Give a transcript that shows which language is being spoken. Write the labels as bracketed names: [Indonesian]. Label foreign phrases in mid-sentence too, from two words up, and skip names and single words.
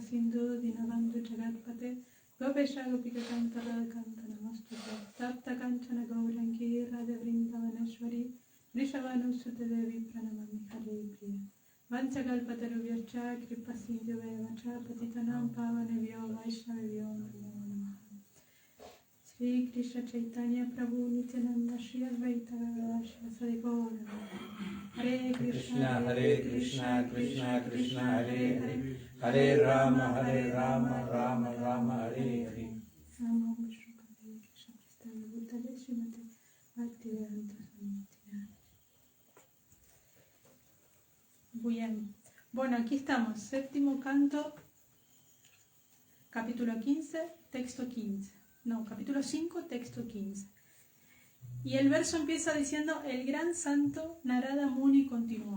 [Sanskrit] Sindhu Dinabandhu Jagatpate Gopesha Gopika Kanta Radha Kanta Namastute Tapta Kanchana Gaurangi Radha Vrindavaneshwari Vrishabhanu Sute Devi Pranamami Hare Priya Vanchakalpatarubhyascha Kripa Sindhu Vevacha Patitanam Pavanebhyo Vaishnavebhyo Namo Namaha Sri Krishna Chaitanya Prabhu Nityananda Shri Advaita Gadadhar Sri Gaura Hare Krishna Hare Krishna, Krishna Krishna Hare Hare, Hare Rama, Rama Rama Hare Hare. Namo Vishnupadaya Krishna Prestaya Bhutale Srimate Bhaktivedanta Swami. [Spanish] Bien. Bueno, aquí estamos. Séptimo canto, capítulo 15, texto 15. No, capítulo 5, texto 15. Y el verso empieza diciendo, el gran santo Narada Muni continuó.